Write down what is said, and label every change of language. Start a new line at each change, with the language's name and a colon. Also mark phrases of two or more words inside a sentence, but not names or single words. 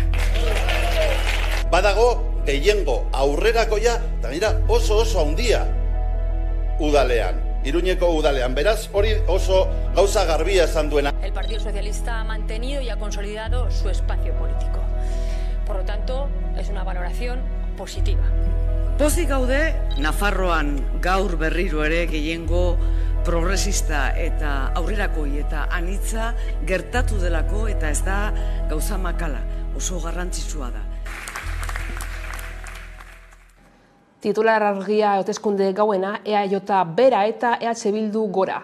Basque: Badago gehiengo aurrerakoia eta mira oso handia udalean, Iruñeko udalean. Beraz, hori oso gauza garbia esan duena.
Spanish: El Partido Socialista ha mantenido y ha consolidado su espacio político. Por lo tanto, es una valoración positiva.
Basque: Pozik gaude, Nafarroan gaur berriro ere gehiengo progresista eta aurrerakoi eta anitza gertatu delako eta ez da gauza makala, oso garrantzitsua da. Titular argia hauteskunde gauena EAJ bera eta EH Bildu gora.